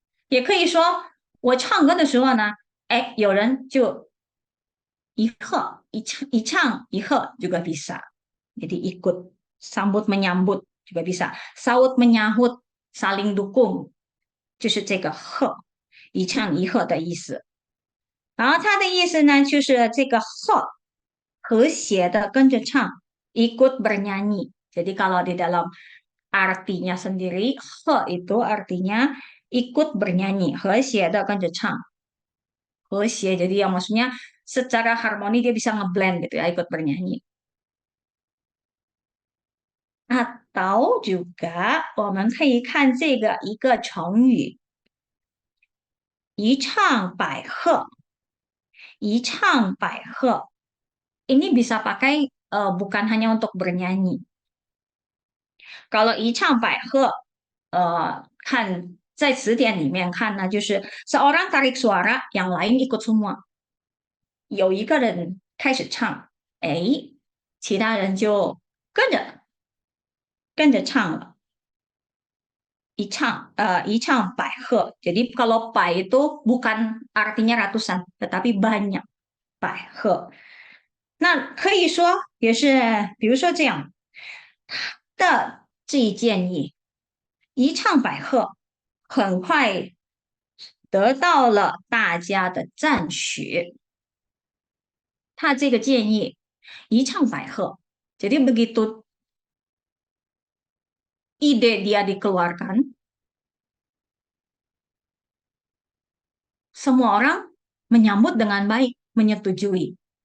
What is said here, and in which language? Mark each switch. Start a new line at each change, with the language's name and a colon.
Chinese: 也可以说我唱歌的时候呢，有人就一唱一和
Indonesian: juga bisa. Jadi ikut sambut menyambut juga bisa. Saut menyahut, saling dukung,
Chinese: 就是这个和一唱一和的意思。然后它的意思呢，就是这个和和谐的跟着唱，
Indonesian: ikut bernyanyi. Jadi kalau di dalam artinya sendiri, he itu artinya ikut bernyanyi,
Chinese: 和谐的跟着唱。
Indonesian: 和谐 jadi yang maksudnya secara harmoni dia bisa ngeblend gitu ya, ikut bernyanyi. Atau juga
Chinese: 我们可以看这个一个成语，一唱百和。一唱百和
Indonesian: ini bisa pakai bukan hanya untuk bernyanyi. Kalau 一唱百和
Chinese: 看在词典里面看呢，就是
Indonesian: seorang tarik suara, yang lain ikut semua。
Chinese: 有一个人开始唱，哎，其他人就跟着唱了。
Indonesian: 一唱百和.Jadi kalau pai itu bukan artinya ratusan, tetapi banyak 百和。
Chinese: 那可以说也是，比如说这样，他的这一建议一唱百和，很快得到了大家的赞许。他这个建议一唱百和，
Indonesian: jadi begitu ide dia dikeluarkan, semua orang menyambut dengan baik, menyetujui。